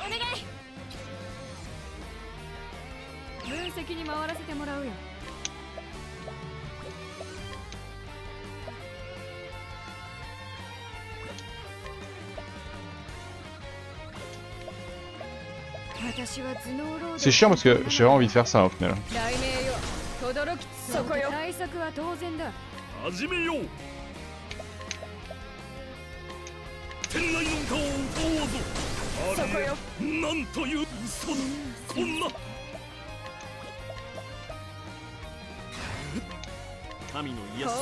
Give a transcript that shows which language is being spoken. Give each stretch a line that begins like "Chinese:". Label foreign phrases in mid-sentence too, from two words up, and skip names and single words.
Japanese: お願い。分析に回らせてもらうよ。私は頭脳労働。
French: C'est chiant parce que j'ai vraiment envie de faire ça au final.
Japanese: 雷鳴よ、轟きそこよ。対策は当然だ。始めよう。天外の歌を歌おうぞ。そこよ。なんという嘘だ。そんな。神の癒し